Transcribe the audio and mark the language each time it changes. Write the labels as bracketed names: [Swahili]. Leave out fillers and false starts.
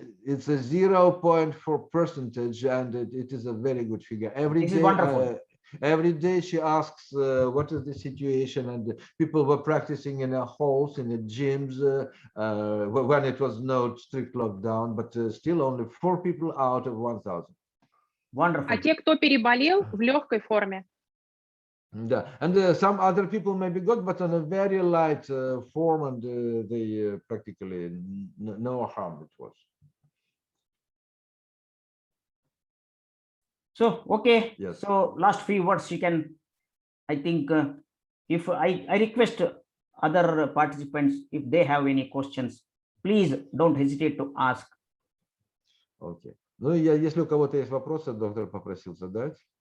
[English] It's a 0.4 percentage, and it is a very good figure. This is wonderful. Every day she asks what is the situation, and people were practicing in a halls, in the gyms when it was no strict lockdown, but still only 4 people out of 1,000. Wonderful. [Russian] А те, кто переболел, в легкой форме. [English] Yeah, and some other people maybe got, but on a very light form, and they practically no harm it was. So, okay. Yes. So last few words you can, I think, if I request other participants, if they have any questions, please don't hesitate to ask. Okay. [Russian] Ну, если у кого-то есть вопросы, доктор попросил задать.